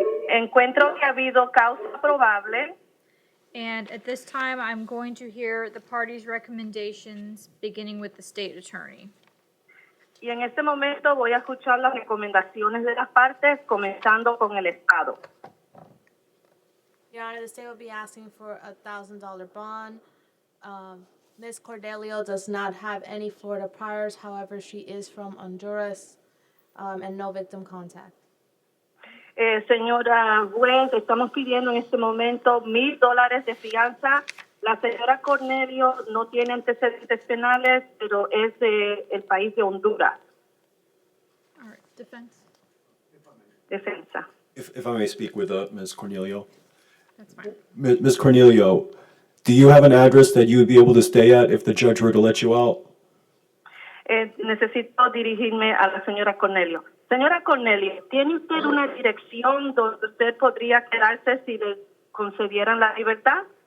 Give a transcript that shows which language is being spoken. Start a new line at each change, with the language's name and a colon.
Spanish: Encuentro que ha habido causa probable.
English: And at this time, I'm going to hear the parties' recommendations, beginning with the state attorney.
Spanish: Y en este momento voy a escuchar las recomendaciones de las partes, comenzando con el Estado.
English: Your Honor, the state will be asking for a $1,000 bond. Ms. Cordelio does not have any Florida priors. However, she is from Honduras, and no victim contact.
Spanish: Señora juez, estamos pidiendo en este momento $1,000 de fianza. La señora Cornelio no tiene antecedentes penales, pero es del país de Honduras.
English: All right, defense.
Spanish: Defensa.
English: If I may speak with Ms. Cornelio. That's fine. Ms. Cornelio, do you have an address that you would be able to stay at if the judge were to let you out?
Spanish: Necesito dirigirme a la señora Cornelio. Señora Cornelio, ¿tiene usted una dirección donde usted podría quedarse si le concedieran la libertad?